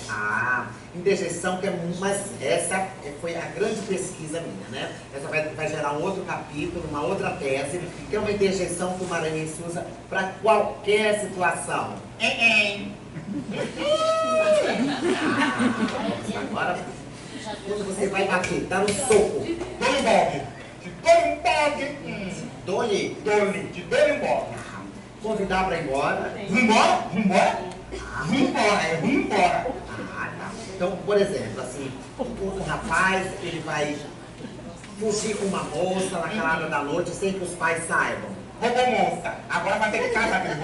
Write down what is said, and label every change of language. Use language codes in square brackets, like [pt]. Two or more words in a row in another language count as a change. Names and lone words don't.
[pt] Interjeição, mas essa foi a grande pesquisa minha, né? Essa vai gerar um outro capítulo, uma outra tese, que é uma interjeição que o maranhense usa para qualquer situação. Agora, quando você vai bater, dá um soco. Dole um bogue. Te dole um bogue. Dole. Dole. Te dole um bogue. Convidar pra ir embora. Vambora? Vambora? Vambora, vambora. Ah, tá. Então, por exemplo, assim, o rapaz, ele vai fugir com uma moça na calada da noite sem que os pais saibam. Roubou moça. Agora vai ter que casar com ele.